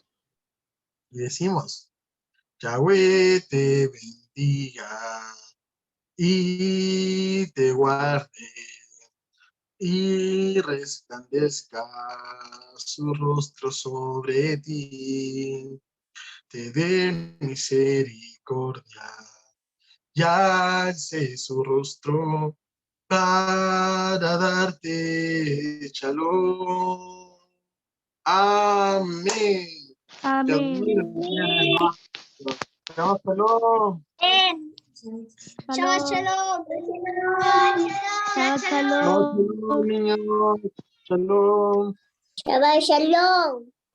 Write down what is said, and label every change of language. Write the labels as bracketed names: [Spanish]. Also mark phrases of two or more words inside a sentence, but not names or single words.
[Spanish] Y decimos: Yahweh te bendiga y te guarde y resplandezca su rostro sobre ti, te dé misericordia y alce su rostro para darte shalom. Amén. Amén. [Hebrew] שלום, שלום. שבת שלום. Shabbat Shalom, shalom. shalom, niños. Shalom. שבת שלום.